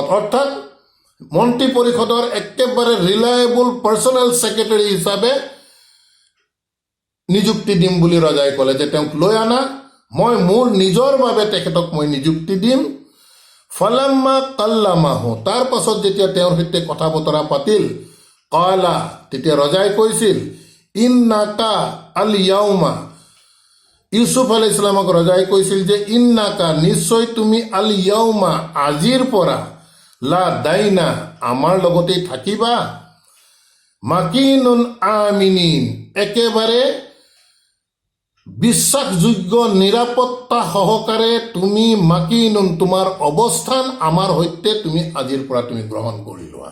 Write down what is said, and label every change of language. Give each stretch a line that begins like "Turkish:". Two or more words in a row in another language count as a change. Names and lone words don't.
Assamese: অৰ্থাৎ মন্ত্ৰী পৰিষদৰ একেবাৰে
English: reliable personal secretary
Assamese: হিচাপে নিযুক্তি দিম বুলি ৰজাই ক'লে যে তেওঁক লৈ আনা, মই মোৰ নিজৰ বাবে তেখেতক মই নিযুক্তি দিম।
Arabic: فلما كلمه,
Assamese: তাৰ পাছত যেতিয়া তেওঁৰ সৈতে কথা বতৰা পাতিল, কালা, তেতিয়া ৰজাই কৈছিল
Arabic: إنك اليوم,
Assamese: ইউচুফ আলাইহিছালামক ৰজাই কৈছিল যে ইন্নাকা, নিশ্চয় তুমি
Arabic: اليوم,
Assamese: আজিৰ পৰা
Arabic: لدينا,
Assamese: আমাৰ লগতেই থাকিবা,
Arabic: مكين أمين,
Assamese: একেবাৰে বিশ্বাসযোগ্য নিৰাপত্তা সহকাৰে তুমি মাকিনুন, তোমাৰ অৱস্থান আমাৰ সৈতে তুমি আজিৰ পৰা তুমি গ্ৰহণ কৰি লোৱা।